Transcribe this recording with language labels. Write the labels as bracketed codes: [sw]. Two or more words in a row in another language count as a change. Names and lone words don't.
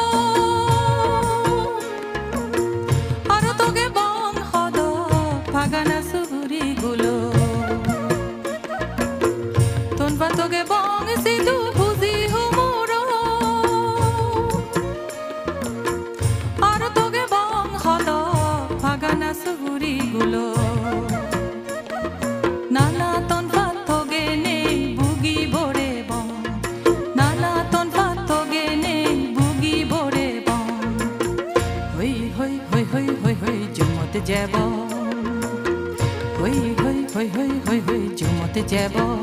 [mjw] Aro toge bong hodo pagana suri gulo Tonva toge bong si du puzi humuro Aro toge bong hodo pagana suri gulo Nala tonva toge ne bugi bore [as] জুমতে যাব হৈ হৈ হৈ হৈ হৈ হৈ জুমতে যাব